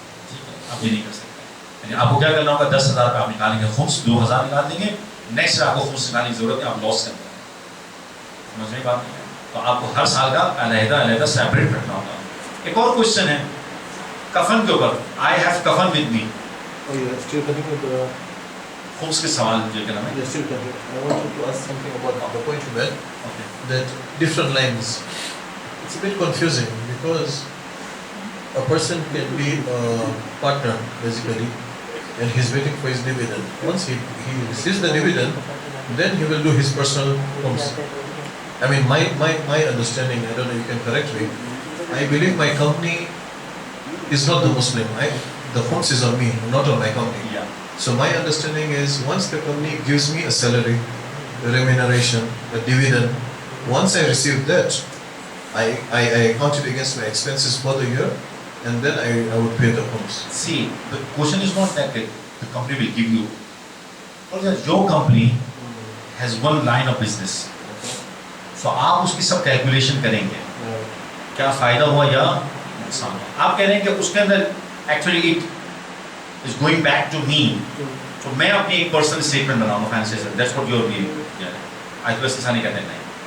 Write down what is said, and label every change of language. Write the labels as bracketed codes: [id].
[ur] ٹھیک ہے, آپ یہ نہیں کر سکتے. یعنی آپ کو کیا کرنا ہوگا, 10,000 کا آپ نکالیں گے خمس, 2,000 نکال دیں گے, نیکسٹ آپ کو خمس نکالنے کی ضرورت ہے, آپ لاس کر دیں گے. سمجھ میں بات نہیں ہے؟ تو آپ کو ہر سال کا علیحدہ علیحدہ سیپریٹ رکھنا ہوگا. ایک اور کوشچن ہے کفن کے اوپر, [en] I have کفن with me. [ur] خمس کے سوال جو کہنا ہے. [en] I wanted to ask something about the point you made, that different lines. It's a bit confusing because a person can be a partner basically, and he's waiting for his dividend. Once he receives the dividend, then he will do his personal khums. I mean, my understanding, I don't know, you can correct me. I believe my company is not the Muslim. The khums is on me, not on my company. Yeah. So my understanding is once the company gives me a salary, a remuneration, a dividend, once I receive that, I count it against my expenses for the year, and then I would pay the khums. See, the question is not that the company will give you. Your company has one line of business. So [ur] آپ اس کی سب calculation کریں گے, کیا فائدہ ہوا یا نقصان ہوا. آپ کہہ رہے ہیں کہ اس کے اندر [en] Actually it is going back to me. [ur] تو میں اپنی ایک پرسنل اسٹیٹمنٹ بناؤں گا financial, [en] That's what your view. [ur] آج بس ایسا نہیں کہتے ہیں.